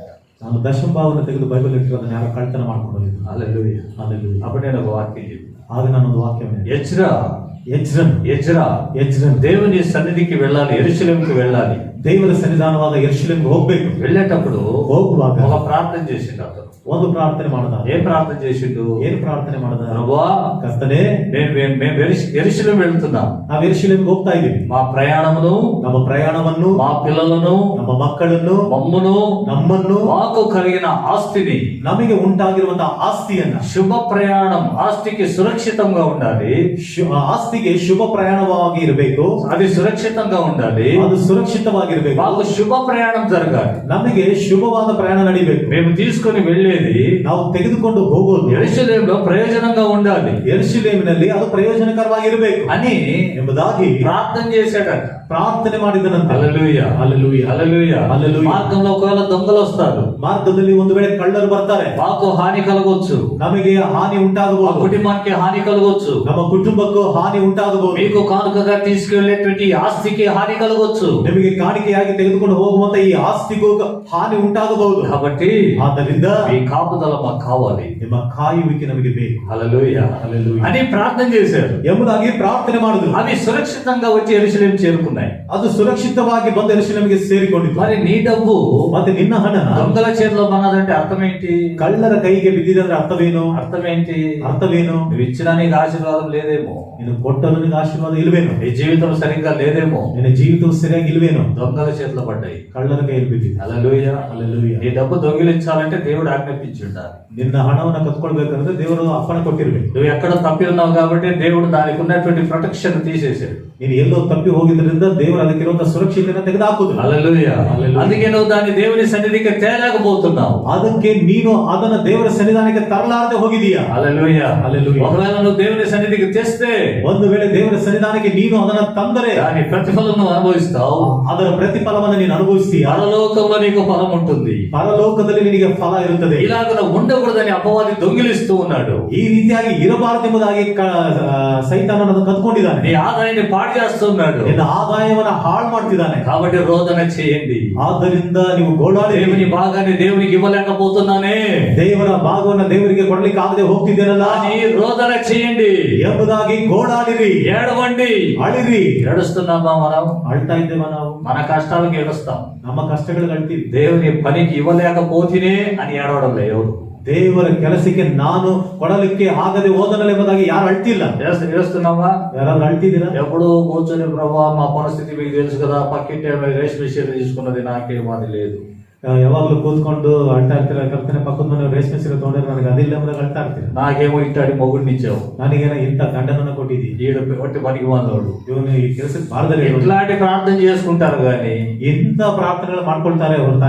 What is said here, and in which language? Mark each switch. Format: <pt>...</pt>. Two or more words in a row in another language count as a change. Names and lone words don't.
<kn>ನಾನು ದಶಮ ಭಾಗವನ್ನು ತೆಗೆದು ಬೈಬಲ್ ಇಟ್ಟಿರೋದನ್ನ ಯಾರೋ ಕಳ್ತನ ಮಾಡ್ಕೊಂಡು ಹೋಗಿದ್ದು.</kn> <te>హల్లెలూయా. హల్లెలూయా. అప్పుడు నేను ఒక వాక్యం చెప్పాను.</te> <kn>ಆಗ ನಾನೊಂದು ವಾಕ್ಯವನ್ನು</kn> <te>ఎజ్రా దేవుని సన్నిధికి వెళ్ళాలి, యెరూషలేముకి వెళ్ళాలి.</te> <kn>ದೇವರ ಸನ್ನಿಧಾನವಾದ ಯೆರೂಷಲೇಮಿಗೆ ಹೋಗ್ಬೇಕು.</kn> <te>వెళ్ళేటప్పుడు</te> <kn>ಹೋಗುವಾಗ</kn> <te>ఒక ప్రార్థన చేసిండు అతను.</te> <kn>ಒಂದು ಪ್ರಾರ್ಥನೆ ಮಾಡದ.</kn> <te>ఏం ప్రార్థన చేసిండు?</te> <kn>ಏನು ಪ್ರಾರ್ಥನೆ ಮಾಡದ?</kn> <te>ప్రభువా,</te> <kn>ಕರ್ತನೇ,</kn> <te>మేము యెరూషలేము వెళ్తున్నాం.</te> <kn>ನಾವು ಯೆರೂಷಲೇಮಿಗೆ ಹೋಗ್ತಾ ಇದ್ದೀವಿ.</kn> <te>మా ప్రయాణమును,</te> <kn>ನಮ್ಮ ಪ್ರಯಾಣವನ್ನು,</kn> <te>మా పిల్లలను,</te> <kn>ನಮ್ಮ ಮಕ್ಕಳನ್ನು,</kn> <te>మమ్మును,</te> <kn>ನಮ್ಮನ್ನು,</kn> <te>మాకు కలిగిన ఆస్తిని,</te> <kn>ನಮಗೆ ಉಂಟಾಗಿರುವಂತಹ ಆಸ್ತಿಯನ್ನ,</kn> <te>శుభ ప్రయాణం, ఆస్తికి సురక్షితంగా ఉండాలి.</te> <kn>ಆಸ್ತಿಗೆ ಶುಭ ಪ್ರಯಾಣವಾಗಿ ಇರಬೇಕು.</kn> <te>అది సురక్షితంగా ఉండాలి.</te> <kn>ಅದು ಸುರಕ್ಷಿತವಾಗಿರಬೇಕು.</kn> <te>మాకు శుభ ప్రయాణం జరగాలి.</te> <kn>ನಮಗೆ ಶುಭವಾದ ಪ್ರಯಾಣ ನಡಿಬೇಕು.</kn> <te>మేము తీసుకొని వెళ్ళేది,</te> <kn>ನಾವು ತೆಗೆದುಕೊಂಡು ಹೋಗೋದು</kn> <te>యెరూషలేములో ప్రయోజనంగా ఉండాలి.</te> <kn>ಯೆರೂಷಲೇಮಿನಲ್ಲಿ ಅದು ಪ್ರಯೋಜನಕರವಾಗಿರಬೇಕು</kn> <te>అని</te> <kn>ಎಂಬುದಾಗಿ</kn> <te>ప్రార్థన చేశాడట.</te> <kn>ಪ್ರಾರ್ಥನೆ ಮಾಡಿದನಂತೆ.</kn> <te>హల్లెలూయా, హల్లెలూయా, హల్లెలూయా, హల్లెలూయా. మార్గంలో ఒకవేళ దొంగలు వస్తారు,</te> <kn>ಮಾರ್ಗದಲ್ಲಿ ಒಂದು ವೇಳೆ ಕಳ್ಳರು ಬರ್ತಾರೆ,</kn> <te>మాకు హాని కలగొచ్చు,</te> <kn>ನಮಗೆ ಹಾನಿ</kn> <te>మా</te> <kn>ಉಂಟಾಗಬಹುದು,</kn> <te>కుటుంబానికి హాని కలగొచ్చు,</te> <kn>ನಮ್ಮ ಕುಟುಂಬಕ್ಕೂ ಹಾನಿ ಉಂಟಾಗಬಹುದು,</kn> <te>మీకు కానుకగా తీసుకెళ్లేటువంటి ఆస్తికి హాని కలగొచ్చు.</te> <kn>ನಿಮಗೆ ಕಾಣಿಕೆಯಾಗಿ ತೆಗೆದುಕೊಂಡು ಹೋಗುವಂತ ಈ ಆಸ್ತಿಗೂ ಹಾನಿ ಉಂಟಾಗಬಹುದು.</kn> <te>కాబట్టి</te> <kn>ಆದ್ದರಿಂದ</kn> <te>మీ కాపుదల మాకు కావాలి.</te> <kn>ನಿಮ್ಮ ಕಾಯುವಿಕೆ ನಮಗೆ ಬೇಕು.</kn> <te>హల్లెలూయా, హల్లెలూయా అని ప్రార్థన చేశారు.</te> <kn>ಎಂಬುದಾಗಿ ಪ್ರಾರ್ಥನೆ ಮಾಡಿದ್ರು.</kn> <te>అవి సురక్షితంగా వచ్చి యెరూషలేము చేరుకున్నాయి.</te> <kn>ಅದು ಸುರಕ್ಷಿತವಾಗಿ ಬಂದ ಯೆರೂಷಲೇಮಿಗೆ ಸೇರಿಕೊಂಡಿತು.</kn> <te>మరి నీ డబ్బు</te> <kn>ಮತ್ತೆ ನಿನ್ನ ಹಣ</kn> <te>దొంగల చేతిలో ఉన్నదంటే అర్థం ఏంటి?</te> <kn>ಕಳ್ಳರ ಕೈಗೆ ಬಿದ್ದಿದೆ ಅಂದ್ರೆ ಅರ್ಥವೇನು?</kn> <te>అర్థమేంటి? నువ్వు ఇచ్చినా నీకు ఆశీర్వాదం లేదేమో,</te> <kn>ನೀನು ಕೊಟ್ಟಲು ನಿನಗೆ ಆಶೀರ್ವಾದ ಇಲ್ವೇನೋ,</kn> <te>నీ జీవితం సరిగ్గా లేదేమో,</te> <kn>ನಿನ್ನ ಜೀವಿತವು ಸರಿಯಾಗಿ ಇಲ್ವೇನೋ,</kn> <te>దొంగల చేతిలో పడ్డాయి.</te> <kn>ಕಳ್ಳರ ಕೈಯಲ್ಲಿ ಬಿದ್ದಿದೆ.</kn> <te>హల్లెలూయా, హల్లెలూయా. నీ డబ్బు దొంగిలించాలంటే దేవుడు ఆజ్ఞాపించి ఉండాలి.</te> <kn>ನಿನ್ನ ಹಣವನ್ನು ಕತ್ಕೊಳ್ಬೇಕಂದ್ರೆ ದೇವರು ಅಪ್ಪಣೆ ಕೊಟ್ಟಿರ್ಬೇಕು.</kn> <te>నువ్వు ఎక్కడ తప్పి ఉన్నావు కాబట్టి దేవుడు దానికి ఉన్నటువంటి ప్రొటెక్షన్ తీసేశాడు.</te> <kn>ನೀನು ಎಲ್ಲೋ ತಪ್ಪಿ ಹೋಗಿದ್ರಿಂದ ದೇವರು ಅದಕ್ಕಿರುವಂತ ಸುರಕ್ಷತೆಯನ್ನು ತೆಗೆದುಹಾಕುದು.</kn> <te>హల్లెలూయా. హల్లెలూయా. అందుకే నువ్వు దాన్ని దేవుని సన్నిధికి తేలేకపోతున్నావు.</te> <kn>ಅದಕ್ಕೆ ನೀನು ಅದನ್ನ ದೇವರ ಸನ್ನಿಧಾನಕ್ಕೆ ತರಲಾರದೆ ಹೋಗಿದೀಯಾ.</kn> <te>హల్లెలూయా, హల్లెలూయా. ఒకవేళ నువ్వు దేవుని సన్నిధికి తెస్తే</te> <kn>ಒಂದು ವೇಳೆ ದೇವರ ಸನ್ನಿಧಾನಕ್ಕೆ ನೀನು ಅದನ್ನ ತಂದರೆ</kn> <te>దాని ప్రతిఫలం నువ్వు అనుభవిస్తావు.</te> <kn>ಅದರ ಪ್ರತಿಫಲವನ್ನು ನೀನು ಅನುಭವಿಸ್ತೀಯ.</kn> <te>పరలోకంలో నీకు ఫలం ఉంటుంది.</te> <kn>ಪರಲೋಕದಲ್ಲಿ ನಿನಗೆ ಫಲ ಇರುತ್ತದೆ.</kn> <te>ఇలాగ ఉండకూడదని అపవాది దొంగిలిస్తూ ఉన్నాడు.</te> <kn>ಈ ರೀತಿಯಾಗಿ ಇರಬಾರದೆಂಬುದಾಗಿ ಸೈತಾನನನ್ನು ಕದ್ಕೊಂಡಿದ್ದಾನೆ.</kn> <te>నీ ఆదాయాన్ని పాడు చేస్తున్నాడు.</te> <kn>ನಿನ್ನ ಆದಾಯವನ್ನ ಹಾಳು ಮಾಡ್ತಿದ್ದಾನೆ.</kn> <te>కాబట్టి రోదన చేయండి.</te> <kn>ಆದ್ದರಿಂದ ನೀವು ಗೋಳಾಡಿ,</kn> <te>దేవుని భాగాన్ని దేవునికి ఇవ్వలేకపోతున్నానే,</te> <kn>ದೇವರ ಭಾಗವನ್ನು ದೇವರಿಗೆ ಕೊಡ್ಲಿಕ್ಕೆ ಆಗದೆ ಹೋಗ್ತಿದ್ದೇನಲ್ಲ</kn> <te>అని రోదన చేయండి</te> <kn>ಎಂಬುದಾಗಿ ಗೋಳಾಡಿರಿ,</kn> <te>ఏడవండి.</te> <kn>ಅಳಿರಿ.</kn> <te>ఏడుస్తున్నామా మనం?</te> <kn>ಅಳ್ತಾ ಇದ್ದೇವ ನಾವು?</kn> <te>మన కష్టాలకు ఏడుస్తాం.</te> <kn>ನಮ್ಮ ಕಷ್ಟಗಳಿಗೆ ಅಳ್ತೀವಿ.</kn> <te>దేవుని పనికి ఇవ్వలేకపోతేనే అని ఏడవడం లేదు.</te> <kn>ದೇವರ ಕೆಲಸಕ್ಕೆ ನಾನು ಕೊಡಲಿಕ್ಕೆ ಆಗದೆ ಹೋದನಲ್ಲ ಎಂಬುದಾಗಿ ಯಾರು ಅಳ್ತಿಲ್ಲ.</kn> <te>ఏడుస్తున్నావా?</te> <kn>ಯಾರಾದ್ರೂ ಅಳ್ತಿದ್ದೀರಾ?</kn> <te>ఎప్పుడు కూర్చొని ప్రభా మా పరిస్థితి మీకు తెలుసు కదా, పక్కింటి రేష్మి చీర తీసుకున్నది నాకేం అది లేదు.</te> <kn>ಯಾವಾಗ್ಲೂ ಕೂತ್ಕೊಂಡು ಅಳ್ತಾ ಇರ್ತೀರ, ಕರ್ತನೆ ಪಕ್ಕದ ಮನೆ ರೇಷ್ಮೆ ಸೀರೆ ತಗೊಂಡ್ರೆ ನನಗೆ ಅದಿಲ್ಲ ಎಂಬುದಾಗಿ ಅಳ್ತಾ ಇರ್ತೀರ.</kn> <te>నాకేమో ఇట్టాడి మొగుడిని ఇచ్చావు,</te> <kn>ನನಗೇನೋ ಇಂಥ ಗಂಡನನ್ನ ಕೊಟ್ಟಿದ್ದಿ,</kn> <te>ఈడ ఒట్టి పనికి వాడు,</te> <kn>ಇವನು ಈ ಕೆಲಸಕ್ಕೆ ಬಾರದಲ್ಲಿ</kn> <te>ఇట్లాంటి ప్రార్థన చేసుకుంటారు కానీ</te> <kn>ಇಂಥ ಪ್ರಾರ್ಥನೆಗಳು ಮಾಡ್ಕೊಳ್ತಾರೆ ಹೊರತಾಗಿ</kn>